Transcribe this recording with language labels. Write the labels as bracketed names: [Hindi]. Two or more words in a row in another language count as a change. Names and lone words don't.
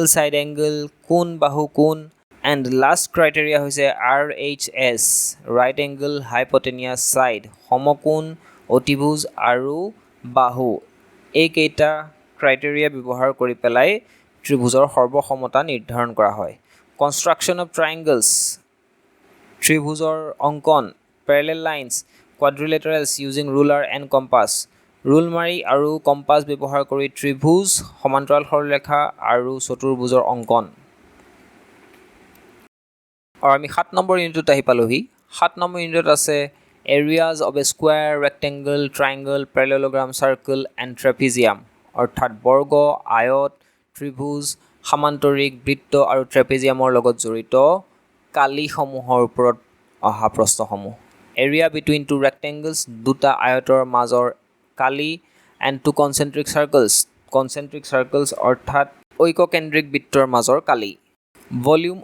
[English] side angle [Assamese] কোণ বাহু কোণ [English] and last criteria [Assamese] হৈছে [English] RHS right angle hypotenuse [Assamese] সাইড সমকোণ অতিভুজ আৰু বাহু এইকেইটা ক্ৰাইটেৰিয়া ব্যৱহাৰ কৰি পেলাই ত্ৰিভুজৰ সৰ্বসমতা নিৰ্ধাৰণ কৰা হয় [English] construction of triangles [Assamese] ত্ৰিভুজৰ অংকন [English] parallel lines quadrilaterals using ruler and compass [Assamese] ৰুল মাৰি আৰু কম্পাছ ব্যৱহাৰ কৰি ত্ৰিভুজ সমান্তৰাল সৰলৰেখা আৰু চতুৰ্ভুজৰ অংকন আৰু আমি 7 নম্বৰ ইউনিটত আহি পালোহি 7 নম্বৰ ইউনিটত আছে [English] areas of a square rectangle triangle parallelogram circle and trapezium [Assamese] অৰ্থাৎ বৰ্গ আয়ত ত্ৰিভুজ সামান্তৰিক বৃত্ত আৰু ট্ৰেপেজিয়ামৰ লগত জড়িত কালিসমূহৰ ওপৰত অহা প্ৰশ্নসমূহ [English] area between two rectangles [Assamese] দুটা আয়তৰ মাজৰ কালি [English] and two concentric circles [Assamese] অৰ্থাৎ ঐককেন্দ্ৰিক বৃত্তৰ মাজৰ কালি ভলিউম